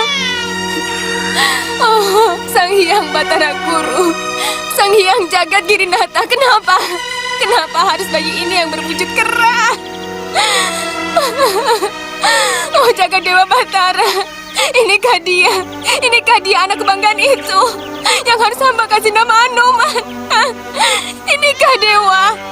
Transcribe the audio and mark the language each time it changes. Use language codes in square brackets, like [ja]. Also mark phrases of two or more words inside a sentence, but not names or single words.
[id] oh Sang Hyang Batara Guru, Sang Hyang Jagat Girinata, kenapa harus bayi ini yang berwujud kera? Oh Jagat Dewa Batara, inikah dia anak kebanggaan itu yang harus hamba kasih nama Anoman? Inikah Dewa?